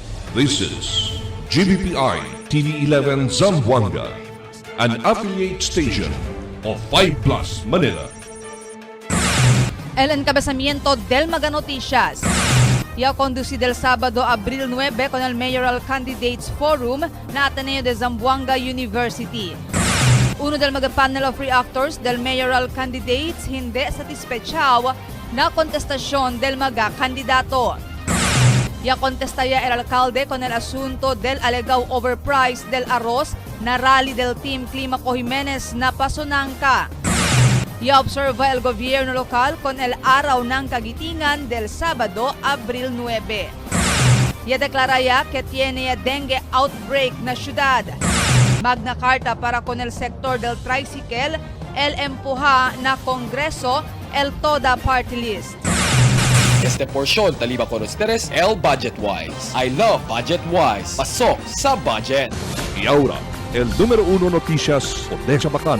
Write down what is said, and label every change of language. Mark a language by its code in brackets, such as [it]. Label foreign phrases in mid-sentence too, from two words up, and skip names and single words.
[en] This is GBPI TV11 Zamboanga, an affiliate station of 5 Plus Manila. [cbk] El encabezamiento del Mega Noticias. Ya conducido el sábado, abril 9, con el Mayoral Candidates Forum na Ateneo de Zamboanga University. Uno del Mega Panel of Reactors del Mayoral Candidates hindi satisfechaw na kontestasyon del Mega Kandidato. Ya contestaya el alcalde con el asunto del alegado overprice del arroz na rally del Team Climaco Jimenez na Pasonangka. Ya observa el gobierno lokal con el araw ng kagitingan del Sabado, Abril 9. Ya deklaraya que tiene [en] dengue outbreak [cbk] na syudad. Magna Carta para con el sector del tricycle, el empuja na Kongreso, el toda party list. Este porción taliba con ustedes el Budget Wise. [en] I love Budget Wise. [tl] Pasok sa budget. [cbk] Y ahora, el número 1 noticias de Bacano.